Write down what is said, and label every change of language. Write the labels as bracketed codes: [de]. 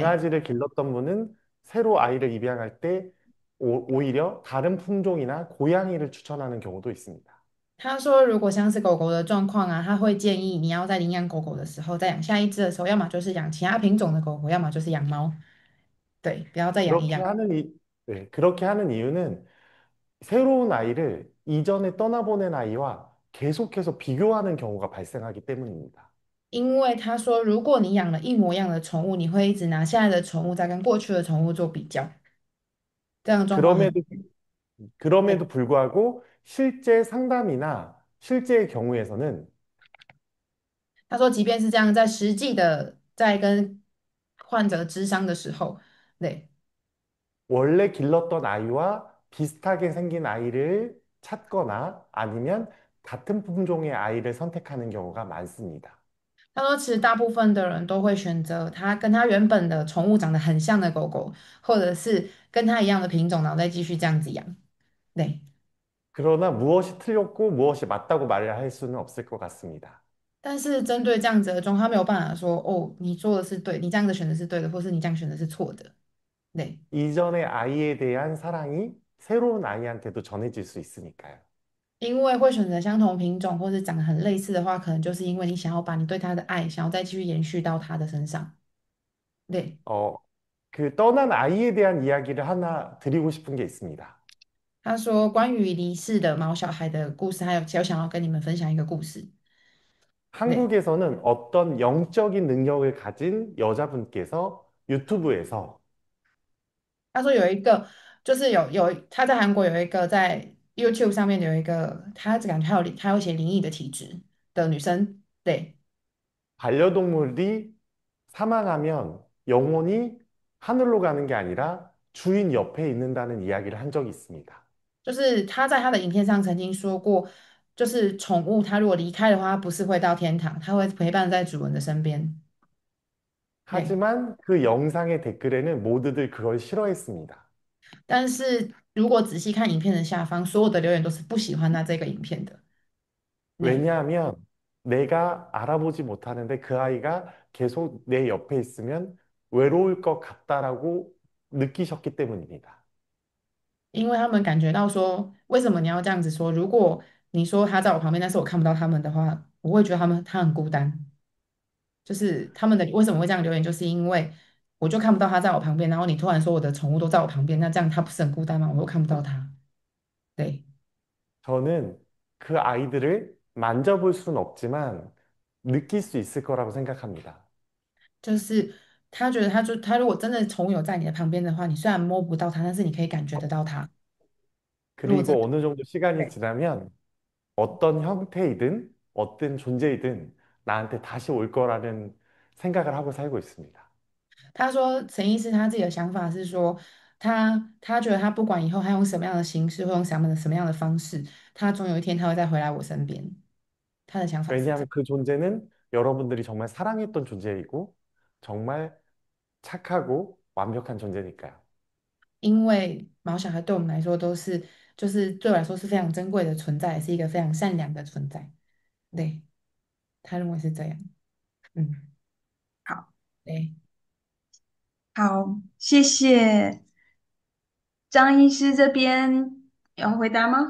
[ko] 강아지를 길렀던 분은 새로 아이를 입양할 때 오히려 다른 품종이나 고양이를 추천하는 경우도 있습니다. [zh] 他说，如果像是狗狗的状况啊，他会建议你要在领养狗狗的时候再养下一只的时候，要么就是养其他品种的狗狗，要么就是养猫。对，不要再养一样。 [ko] 그렇게 하는 네, 그렇게 하는 이유는 새로운 아이를 이전에 떠나보낸 아이와 계속해서 비교하는 경우가 발생하기 때문입니다. [zh] 因为他说，如果你养了一模一样的宠物，你会一直拿现在的宠物在跟过去的宠物做比较。对。这样的状况很， [ko] 그럼에도, [zh] 对。 [ko] 그럼에도 불구하고 실제 상담이나 실제의 경우에서는 [zh] 他说，即便是这样，在实际的在跟患者咨商的时候，对， [ko] 원래 길렀던 아이와 비슷하게 생긴 아이를 찾거나 아니면 같은 품종의 아이를 선택하는 경우가 많습니다. [zh] 他说，其实大部分的人都会选择他跟他原本的宠物长得很像的狗狗，或者是跟他一样的品种，然后再继续这样子养。对， [ko] 그러나 무엇이 틀렸고 무엇이 맞다고 말을 할 수는 없을 것 같습니다. [zh] 但是针对这样子的状况，他没有办法说，哦，你做的是对，你这样子选的是对的，或是你这样选的是错的。对， [ko] 이전의 아이에 대한 사랑이 새로운 아이한테도 전해질 수 있으니까요. [zh] 因为会选择相同品种或是长得很类似的话，可能就是因为你想要把你对它的爱，想要再继续延续到它的身上。对， [ko] 어, 그 떠난 아이에 대한 이야기를 하나 드리고 싶은 게 있습니다. [zh] 他说关于离世的毛小孩的故事，还有想要跟你们分享一个故事。对， [ko] 한국에서는 어떤 영적인 능력을 가진 여자분께서 유튜브에서 [zh] 他说有一个就是他在韩国有一个在 YouTube 上面有一个，他感觉他有一些灵异的体质的女生。对， [ko] 반려동물이 사망하면 영혼이 하늘로 가는 게 아니라 주인 옆에 있는다는 이야기를 한 적이 있습니다. [zh] 就是他在他的影片上曾经说过，就是宠物它如果离开的话，它不是会到天堂，它会陪伴在主人的身边。对， [ko] 하지만 그 영상의 댓글에는 모두들 그걸 싫어했습니다. [zh] 但是如果仔细看影片的下方，所有的留言都是不喜欢他这个影片的。对， [ko] 왜냐하면 내가 알아보지 못하는데 그 아이가 계속 내 옆에 있으면 외로울 것 같다라고 느끼셨기 때문입니다. [zh] 因为他们感觉到说，为什么你要这样子说？如果你说他在我旁边，但是我看不到他们的话，我会觉得他很孤单。就是他们的为什么会这样留言，就是因为我就看不到他在我旁边，然后你突然说我的宠物都在我旁边，那这样他不是很孤单吗？我又看不到他。对， [ko] 저는 그 아이들을 만져볼 수는 없지만 느낄 수 있을 거라고 생각합니다. [zh] 就是他觉得他如果真的宠物有在你的旁边的话，你虽然摸不到它，但是你可以感觉得到它。如果真 [ko] 그리고 [zh] 的， [ko] 어느 정도 시간이 [zh] 对， [ko] 지나면 어떤 형태이든 어떤 존재이든 나한테 다시 올 거라는 생각을 하고 살고 있습니다. [zh] 他说陈医师他自己的想法是说，他觉得他不管以后他用什么样的形式，会用什么样的方式，他总有一天他会再回来我身边。他的想法是这 [ko] 왜냐하면 [zh] 样， [ko] 그 존재는 여러분들이 정말 사랑했던 존재이고 정말 착하고 완벽한 존재니까요. [zh] 因为毛小孩对我们来说都是，就是对我来说是非常珍贵的存在，是一个非常善良的存在。对，他认为是这样。嗯，好，对。好，谢谢张医师这边要回答吗？